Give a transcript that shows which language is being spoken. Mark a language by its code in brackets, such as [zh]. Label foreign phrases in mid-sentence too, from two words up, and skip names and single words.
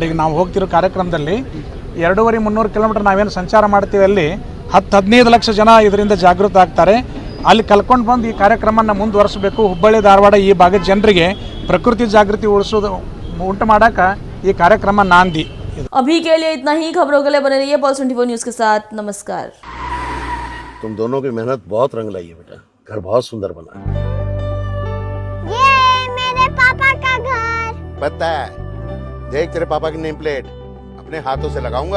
[kn] ಈಗ ನಾವು ಹೋಗ್ತಿರೋ ಕಾರ್ಯಕ್ರಮದಲ್ಲಿ 200-300 ಕಿಲೋಮೀಟರ್ ನಾವೇನು ಸಂಚಾರ ಮಾಡ್ತೀವಿ, ಅಲ್ಲಿ 10-15 ಲಕ್ಷ ಜನ ಇದರಿಂದ ಜಾಗೃತ ಆಗ್ತಾರೆ. ಅಲ್ಲಿ ಕಲ್ಕೊಂಡು ಬಂದು ಈ ಕಾರ್ಯಕ್ರಮನ ಮುಂದುವರಿಸಬೇಕು. ಹುಬ್ಬಳ್ಳಿ ಧಾರವಾಡ ಈ ಭಾಗದ ಜನರಿಗೆ ಪ್ರಕೃತಿ ಜಾಗೃತಿ ಉಂಟು ಮಾಡೋಕೆ ಈ ಕಾರ್ಯಕ್ರಮ ನಾಂದಿ. [hi] अभी के लिए इतना ही. खबरों के लिए बने रहिए पल्स 24 न्यूज़ के साथ. नमस्कार. तुम दोनों की मेहनत बहुत रंग लाई है बेटा. घर बहुत सुंदर बना. ये मेरे पापा का घर. पता है, देख तेरे पापा की नेम प्लेट अपने हाथों से लगाऊंगा.